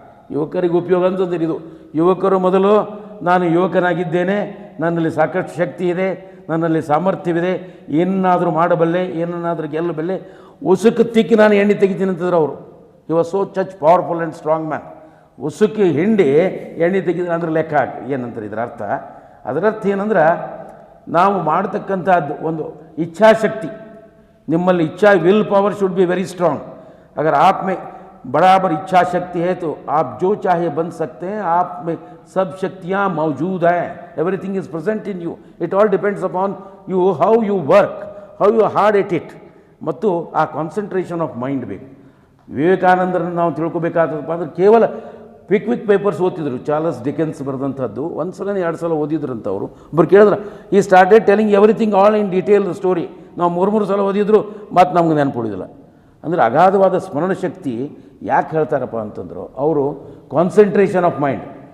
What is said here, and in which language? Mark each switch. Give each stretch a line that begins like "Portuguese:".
Kannada: ಯುವಕರಿಗೆ ಉಪಯೋಗ ಅಂತಂದ್ರೆ ಇದು. ಯುವಕರು ಮೊದಲು ನಾನು ಯುವಕನಾಗಿದ್ದೇನೆ, ನನ್ನಲ್ಲಿ ಸಾಕಷ್ಟು ಶಕ್ತಿ ಇದೆ, ನನ್ನಲ್ಲಿ ಸಾಮರ್ಥ್ಯವಿದೆ, ಏನನ್ನಾದರೂ ಮಾಡಬಲ್ಲೆ, ಏನನ್ನಾದರೂ ಗೆಲ್ಲಬಲ್ಲೆ, ಉಸುಕು ತಿಕ್ಕಿ ನಾನು ಎಣ್ಣೆ ತೆಗಿತೀನಿ ಅಂತಂದ್ರೆ ಅವರು.
English: He was so such powerful and strong man.
Kannada: ಉಸುಕಿ ಹಿಂಡಿ ಎಣ್ಣೆ ತೆಗಿದ್ರೆ ಅಂದ್ರೆ ಲೆಕ್ಕ ಹಾಕಿ ಏನಂತಾರೆ ಇದರ ಅರ್ಥ. ಅದರರ್ಥ ಏನಂದ್ರೆ ನಾವು ಮಾಡ್ತಕ್ಕಂಥದ್ದು ಒಂದು ಇಚ್ಛಾಶಕ್ತಿ. ನಿಮ್ಮಲ್ಲಿ
English: Will power should be very strong.
Hindi: अगर आप में बराबर इच्छा शक्ति है तो आप जो चाहे बन सकते हैं. आप में सब शक्तियाँ मौजूद हैं.
English: Everything is present in you. It all depends upon you, how you work, how you hard at it.
Kannada: ಮತ್ತು ಆ
English: concentration of mind
Kannada: ಬೇಕು. ವಿವೇಕಾನಂದರನ್ನು ನಾವು ತಿಳ್ಕೊಬೇಕಾದಪ್ಪ ಅಂದರೆ ಕೇವಲ ಕ್ವಿಕ್ ಪೇಪರ್ಸ್ ಓದ್ತಿದ್ರು. ಚಾರ್ಲ್ಸ್ ಡಿಕೆನ್ಸ್ ಬರೆದಂಥದ್ದು ಒಂದು ಸಲ 2 ಸಲ ಓದಿದ್ರಂಥವ್ರು. ಒಬ್ಬರು ಕೇಳಿದ್ರೆ
English: ಈ started telling everything all in detail story.
Kannada: ನಾವು 3 ಸಲ ಓದಿದ್ರು ಮತ್ತು ನಮ್ಗೆ ನೆನಪುಳಿದಿಲ್ಲ. ಅಂದರೆ ಅಗಾಧವಾದ ಸ್ಮರಣ ಶಕ್ತಿ ಯಾಕೆ ಹೇಳ್ತಾರಪ್ಪ ಅಂತಂದರು ಅವರು,
English: Concentration of mind.